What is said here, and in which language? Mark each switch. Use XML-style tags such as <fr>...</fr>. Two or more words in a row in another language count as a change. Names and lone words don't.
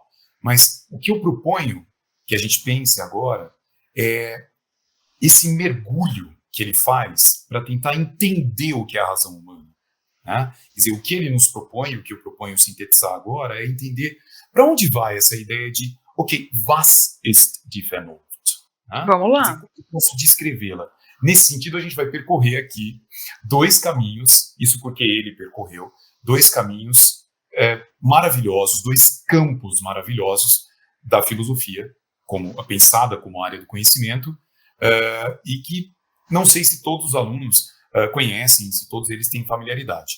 <pt>Mas o que eu proponho que a gente pense agora é esse mergulho que ele faz para tentar entender o que é a razão humana. Né? Quer dizer, o que ele nos propõe, o que eu proponho sintetizar agora, é entender para onde vai essa ideia de,</pt> <de>ok, was ist die Vernunft?</de> <pt>Né? Vamos lá. Quer dizer, como eu posso descrevê-la? Nesse sentido, a gente vai percorrer aqui dois caminhos, isso porque ele percorreu, dois caminhos maravilhosos, dois campos maravilhosos da filosofia, pensada como área do conhecimento, e que não sei se todos os alunos conhecem, se todos eles têm familiaridade.</pt>